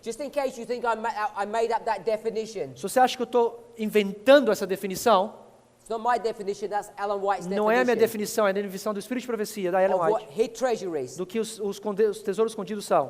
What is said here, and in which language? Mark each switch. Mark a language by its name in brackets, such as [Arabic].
[English] Just in case you think I made up that definition. [Portuguese] Se você acha que eu estou inventando essa definição, [English] It's not my definition, that's Ellen White's definition. [Portuguese] não é a minha definição, é a definição do Espírito de Profecia, da Ellen [English] Of what [Portuguese] White, [English] hid treasure is. [Portuguese] do que os tesouros escondidos são.